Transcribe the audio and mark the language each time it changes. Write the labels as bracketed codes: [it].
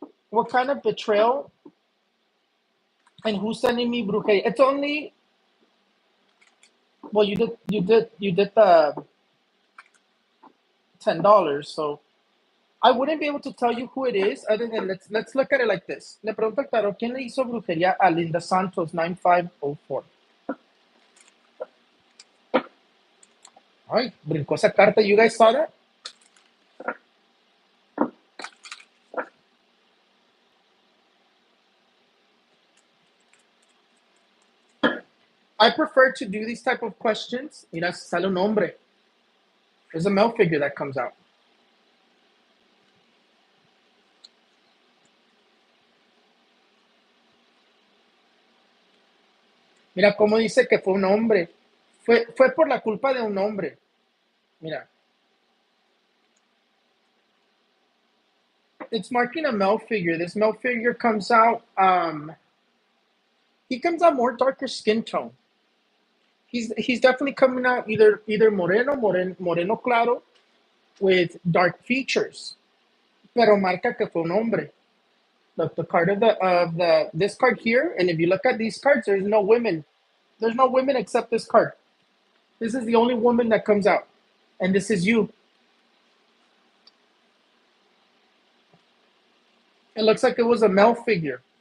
[en] What kind of betrayal and who's sending me brujeria? It's only, well, you did the $10, so I wouldn't be able to tell you who it is other than let's look at it like this. [es] Le pregunto al tarot, ¿quién le hizo brujería a Linda Santos 9504? Ay, brincó esa carta. [en] You guys saw that? I prefer to do these type of questions. [es] Mira, sale un hombre. [en] There's a male figure that comes out. [es] Mira cómo dice que fue un hombre. Fue por la culpa de un hombre. Mira. [en] It's marking a male figure. This male figure comes out, he comes out more darker skin tone. He's definitely coming out either [es] moreno claro [en] with dark features. [es] Pero marca que fue un hombre. [en] Look, the card of the this card here, and if you look at these cards, there's no women. There's no women except this card. This is the only woman that comes out. And this is you. It looks like it was a male figure.